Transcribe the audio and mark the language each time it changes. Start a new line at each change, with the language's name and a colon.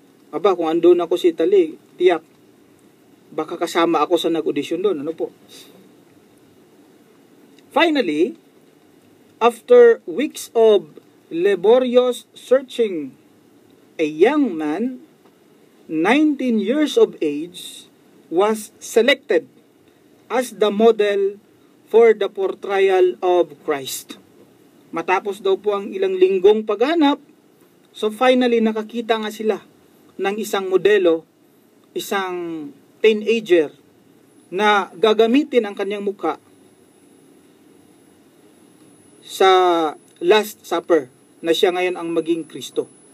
Filipino: Aba, kung andun ako sa Italy, tiyak, baka kasama ako sa nag-audition doon. Ano po?
English: Finally, after weeks of laborious searching, a young man, 19 years of age, was selected as the model for the portrayal of Christ.
Filipino: Matapos daw po ang ilang linggong paghanap, so finally nakakita nga sila ng isang modelo, isang teenager na gagamitin ang kanyang mukha sa Last Supper na siya ngayon ang maging Kristo.